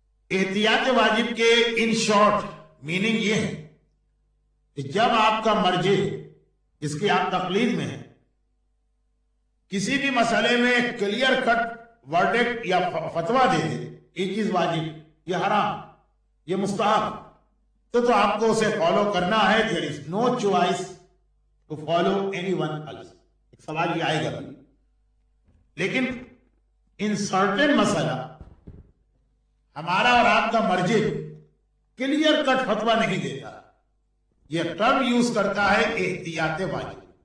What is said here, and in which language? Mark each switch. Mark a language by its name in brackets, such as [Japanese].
[Urdu] احتیاط واجب کے ان شارٹ میننگ یہ ہے کہ جب آپ کا مرجع جس کی آپ تقلید میں ہیں کسی بھی مسئلے میں کلیئر کٹ ورڈکٹ یا فتویٰ دے دے, یہ چیز واجب, یہ حرام, یہ مستحب, تو آپ کو اسے فالو کرنا ہے. [English] there is no choice to follow anyone else. [Urdu] ایک سوال یہ آئے گا بھی, لیکن ان سرٹن مسئلہ ہمارا اور آپ کا مرجع کلیئر کٹ فتویٰ نہیں دیتا, یہ ٹرم یوز کرتا ہے احتیاط واجب.